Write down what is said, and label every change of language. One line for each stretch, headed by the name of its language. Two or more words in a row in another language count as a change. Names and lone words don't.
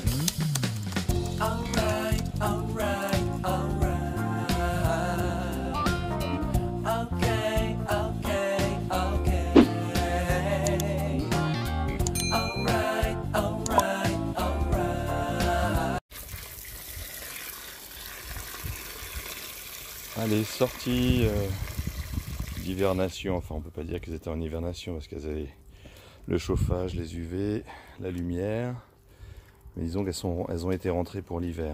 English: Alright, alright, alright. Okay, okay, okay. Alright, alright, alright.
French: Allez, sortie d'hivernation, enfin on peut pas dire qu'elles étaient en hivernation parce qu'elles avaient le chauffage, les UV, la lumière, mais disons qu'elles ont été rentrées pour l'hiver.